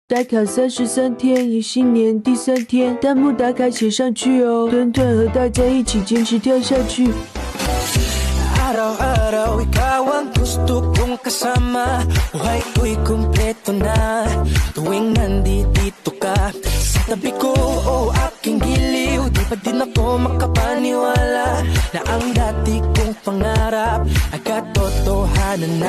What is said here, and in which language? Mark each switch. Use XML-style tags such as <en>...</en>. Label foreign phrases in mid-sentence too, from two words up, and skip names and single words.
<zh>打卡33天，也新年第3天，弹幕打卡写上去哦，团团和大家一起坚持跳下去。</zh> <tl>Araw-araw ikaw ang gusto kong kasama, buhay ko'y kumpleto na tuwing nandito ka sa tabi ko o aking giliw. Di pa din ako makapaniwala na ang dati kong pangarap ay katotohanan na.</tl>